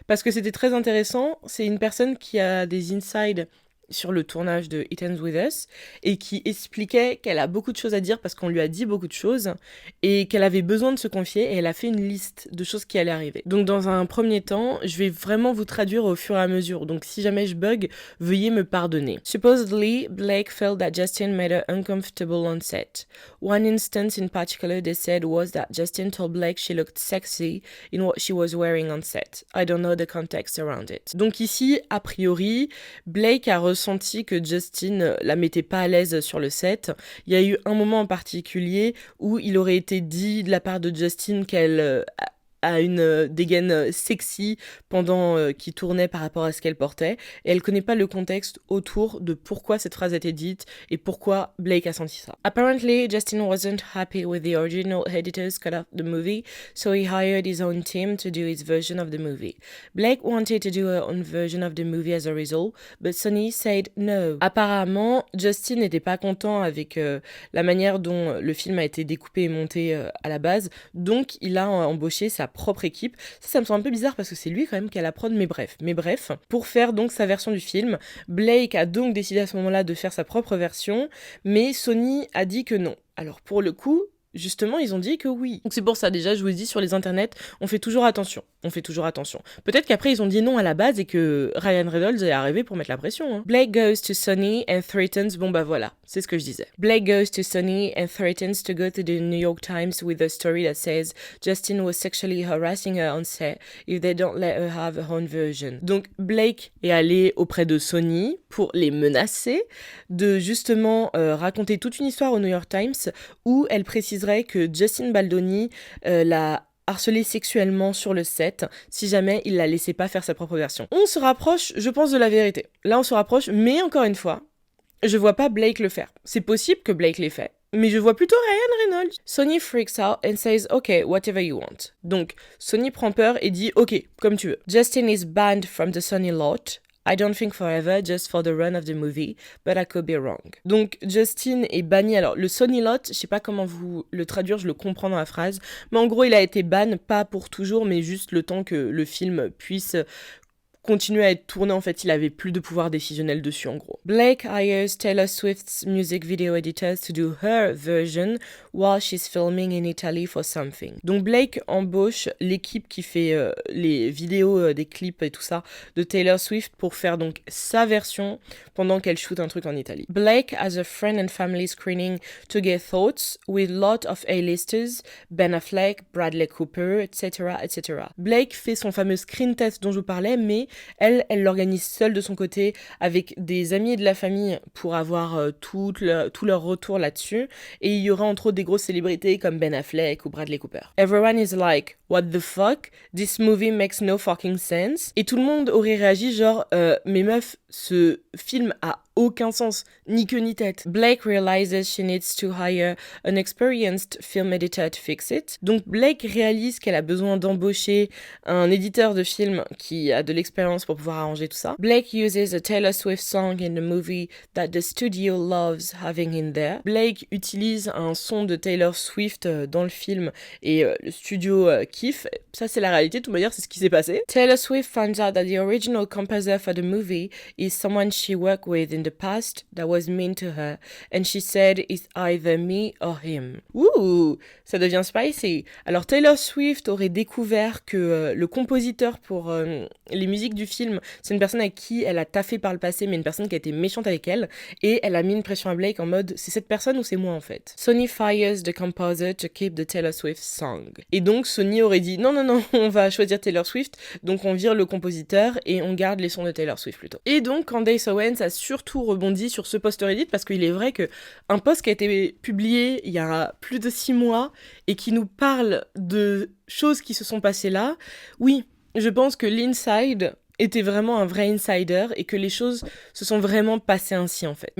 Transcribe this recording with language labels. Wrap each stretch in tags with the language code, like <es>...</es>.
<fr>Parce que c'était très intéressant, c'est une personne qui a des insides sur le tournage de It Ends With Us et qui expliquait qu'elle a beaucoup de choses à dire parce qu'on lui a dit beaucoup de choses et qu'elle avait besoin de se confier et elle a fait une liste de choses qui allaient arriver. Donc dans un premier temps, je vais vraiment vous traduire au fur et à mesure. Donc si jamais je bug, veuillez me pardonner.</fr> <en>Supposedly, Blake felt that Justin made her uncomfortable on set. One instance in particular they said was that Justin told Blake she looked sexy in what she was wearing on set. I don't know the context around it.</en> <fr>Donc ici, a priori, Blake a ressenti que Justin la mettait pas à l'aise sur le set. Il y a eu un moment en particulier où il aurait été dit de la part de Justin qu'elle a une dégaine sexy pendant qu'il tournait par rapport à ce qu'elle portait et elle connaît pas le contexte autour de pourquoi cette phrase a été dite et pourquoi Blake a senti ça.</fr> <en>Apparently, Justin wasn't happy with the original editor's cut of the movie, so he hired his own team to do his version of the movie. Blake wanted to do her own version of the movie as a result, but Sony said no.</en> <fr>Apparemment, Justin n'était pas content avec la manière dont le film a été découpé et monté à la base, donc il a embauché sa propre équipe. Ça me semble un peu bizarre parce que c'est lui quand même qui a la prod, mais bref. Pour faire donc sa version du film, Blake a donc décidé à ce moment-là de faire sa propre version, mais Sony a dit que non. Alors pour le coup, justement, ils ont dit que oui. Donc c'est pour ça, déjà, je vous dis, sur les internets, on fait toujours attention. Peut-être qu'après, ils ont dit non à la base et que Ryan Reynolds est arrivé pour mettre la pression. Hein.</fr> <en>Blake goes to Sony and threatens...</en> <fr>Bon bah voilà, c'est ce que je disais.</fr> <en>Blake goes to Sony and threatens to go to the New York Times with a story that says Justin was sexually harassing her on set if they don't let her have her own version.</en> <fr>Donc Blake est allé auprès de Sony pour les menacer de justement raconter toute une histoire au New York Times où elle préciserait que Justin Baldoni l'a harcelé sexuellement sur le set si jamais il la laissait pas faire sa propre version. On se rapproche, je pense, de la vérité. Là, on se rapproche, mais encore une fois, je vois pas Blake le faire. C'est possible que Blake l'ait fait, mais je vois plutôt Ryan Reynolds.</fr> <en>Sony freaks out and says, okay, whatever you want.</en> <fr>Donc, Sony prend peur et dit, ok, comme tu veux.</fr> <en>Justin is banned from the Sony lot. I don't think forever, just for the run of the movie, but I could be wrong.</en> <fr>Donc, Justin est banni. Alors, le Sony lot, je sais pas comment vous le traduire, je le comprends dans la phrase, mais en gros, il a été ban, pas pour toujours, mais juste le temps que le film puisse continuer à être tourné, en fait, il avait plus de pouvoir décisionnel dessus, en gros.</fr> <en>Blake hires Taylor Swift's music video editors to do her version while she's filming in Italy for something.</en> <fr>Donc Blake embauche l'équipe qui fait les vidéos des clips et tout ça de Taylor Swift pour faire donc sa version pendant qu'elle shoot un truc en Italie.</fr> <en>Blake has a friend and family screening to get thoughts with lot of A-listers, Ben Affleck, Bradley Cooper, etc., etc.</en> <fr>Blake fait son fameux screen test dont je vous parlais, mais Elle l'organise seule de son côté avec des amis et de la famille pour avoir tout leur retour là-dessus. Et il y aura entre autres des grosses célébrités comme Ben Affleck ou Bradley Cooper.</fr> <en>Everyone is like, what the fuck? This movie makes no fucking sense.</en> <fr>Et tout le monde aurait réagi genre, mais meuf, ce film a aucun sens, ni queue ni tête.</fr> <en>Blake realizes she needs to hire an experienced film editor to fix it.</en> <fr>Donc Blake réalise qu'elle a besoin d'embaucher un éditeur de film qui a de l'expérience pour pouvoir arranger tout ça.</fr> <en>Blake uses a Taylor Swift song in the movie that the studio loves having in there.</en> <fr>Blake utilise un son de Taylor Swift dans le film et le studio kiffe. Ça c'est la réalité, de toute manière c'est ce qui s'est passé.</fr> <en>Taylor Swift finds out that the original composer for the movie is someone she worked with in the past that was mean to her, and she said it's either me or him.</en> <fr>Ouh, ça devient spicy. Alors Taylor Swift aurait découvert que le compositeur pour les musiques du film, c'est une personne avec qui elle a taffé par le passé, mais une personne qui a été méchante avec elle, et elle a mis une pression à Blake en mode c'est cette personne ou c'est moi en fait.</fr> <en>Sony fires the composer to keep the Taylor Swift song.</en> <fr>Et donc Sony aurait dit non, on va choisir Taylor Swift, donc on vire le compositeur et on garde les sons de Taylor Swift plutôt. Et donc Candace Owens a surtout rebondi sur ce post Reddit parce qu'il est vrai que un post qui a été publié il y a plus de 6 mois et qui nous parle de choses qui se sont passées là, oui, je pense que l'inside était vraiment un vrai insider et que les choses se sont vraiment passées ainsi en fait.</fr>